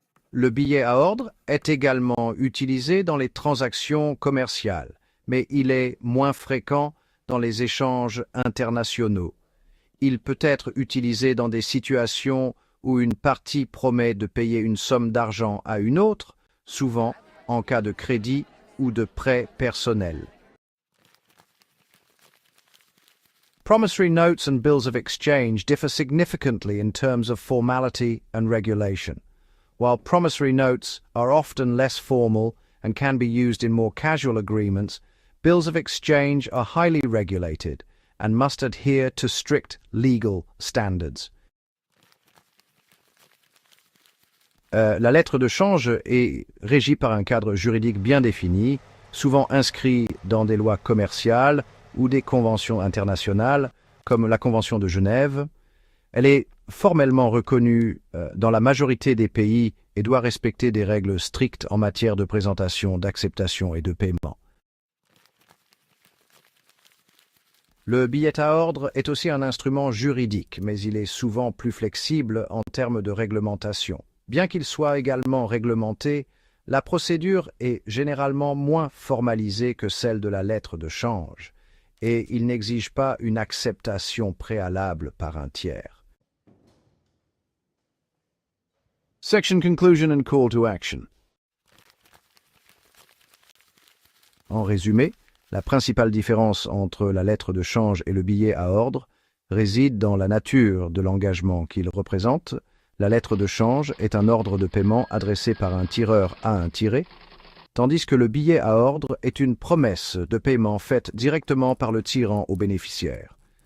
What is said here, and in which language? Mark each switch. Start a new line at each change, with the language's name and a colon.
French: Le billet à ordre est également utilisé dans les transactions commerciales, mais il est moins fréquent dans les échanges internationaux. Il peut être utilisé dans des situations où une partie promet de payer une somme d'argent à une autre, souvent en cas de crédit ou de prêt personnel.
English: Promissory notes and bills of exchange differ significantly in terms of formality and regulation. While promissory notes are often less formal and can be used in more casual agreements, bills of exchange are highly regulated and must adhere to strict legal standards.
French: La lettre de change est régie par un cadre juridique bien défini, souvent inscrit dans des lois commerciales ou des conventions internationales, comme la Convention de Genève. Elle est formellement reconnue dans la majorité des pays et doit respecter des règles strictes en matière de présentation, d'acceptation et de paiement. Le billet à ordre est aussi un instrument juridique, mais il est souvent plus flexible en termes de réglementation. Bien qu'il soit également réglementé, la procédure est généralement moins formalisée que celle de la lettre de change, et il n'exige pas une acceptation préalable par un tiers.
English: Section Conclusion and Call to Action.
French: En résumé, la principale différence entre la lettre de change et le billet à ordre réside dans la nature de l'engagement qu'il représente. La lettre de change est un ordre de paiement adressé par un tireur à un tiré, tandis que le billet à ordre est une promesse de paiement faite directement par le tyran au bénéficiaire.